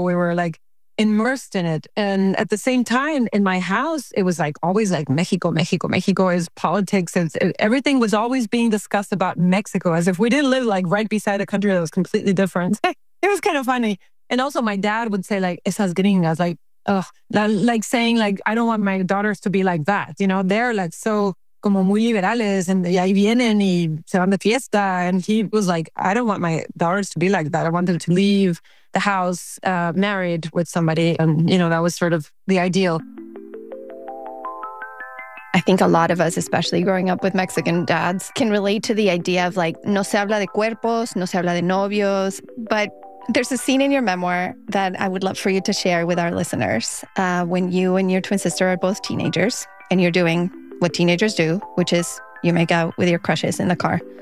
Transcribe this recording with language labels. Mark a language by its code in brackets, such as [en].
[en] We were like immersed in it. And at the same time, in my house, it was like always like Mexico, Mexico, Mexico is politics. And everything was always being discussed about Mexico as if we didn't live like right beside a country that was completely different. It was kind of funny. And also my dad would say like, [es] esas gringas, [en] like, ugh, like saying like, I don't want my daughters to be like that. You know, they're like so [es] como muy liberales [en] and [es] ahí vienen y se van de fiesta. [en] And he was like, I don't want my daughters to be like that. I want them to leave the house married with somebody. And, you know, that was sort of the ideal. I think a lot of us, especially growing up with Mexican dads, can relate to the idea of like, [es] no se habla de cuerpos, no se habla de novios, [en] but there's a scene in your memoir that I would love for you to share with our listeners when you and your twin sister are both teenagers and you're doing what teenagers do, which is you make out with your crushes in the car.